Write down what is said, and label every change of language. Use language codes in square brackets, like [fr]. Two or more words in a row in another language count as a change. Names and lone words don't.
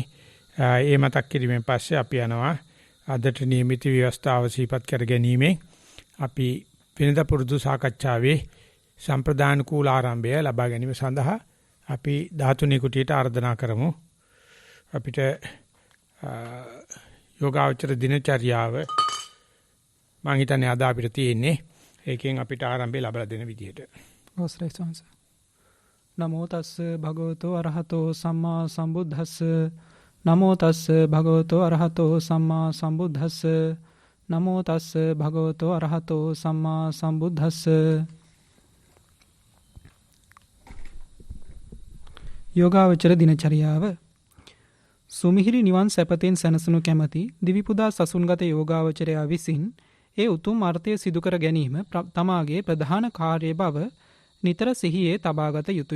[si] ඒ මතක් කිරීමෙන් පස්සේ අපි යනවා අදට නියමිත ව්‍යවස්ථාව සිහිපත් කර ගැනීමෙන් අපි වෙනදා පුරුදු සාකච්ඡාවේ සම්ප්‍රදාන කූල ආරම්භය ලබා ගැනීම සඳහා අපි 13 කුටියට ආරාධනා කරමු. අපිට යෝගාචර දිනචර්යාව මම හිතන්නේ අද අපිට තියෙන්නේ ඒකෙන් අපිට ආරම්භය ලබා දෙන විදිහට. අවසරයි ස්වාමීනි. [pi] නමෝ තස්ස භගවතෝ අරහතෝ සම්මා සම්බුද්දස්ස. නමෝ තස්ස භගවතෝ අරහතෝ සම්මා සම්බුද්දස්ස. නමෝ තස්ස භගවතෝ අරහතෝ සම්මා සම්බුද්දස්ස. [si] යෝගාවචර දිනචරියාව. සුමිහිරි නිවන් සැපතෙන් සැනසුණු කැමැති දිවිපුදා සසුන්ගත යෝගාවචරයා විසින් ඒ උතුම් අර්ථය සිදු කර ගැනීම තමාගේ ප්‍රධාන කාර්යය බව නිතර සිහියේ තබාගත යුතුය.